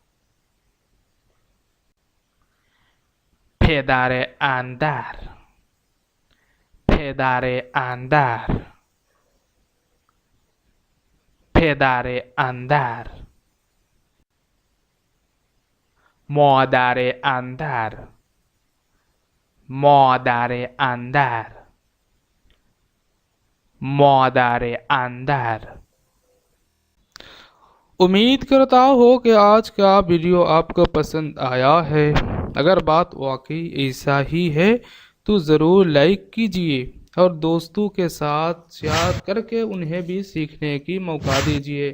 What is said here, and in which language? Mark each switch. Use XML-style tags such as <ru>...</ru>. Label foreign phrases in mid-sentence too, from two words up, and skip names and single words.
<fa>پدر اندر، پدر اندر، پدر اندر. مادر اندر، مادر اندر، مادر اندر.</fa> <hi>उम्मीद करता हो कि आज का वीडियो आपको पसंद आया है। अगर बात वाकई ऐसा ही है तो ज़रूर लाइक कीजिए और दोस्तों के साथ शेयर करके उन्हें भी सीखने की मौका दीजिए।</hi>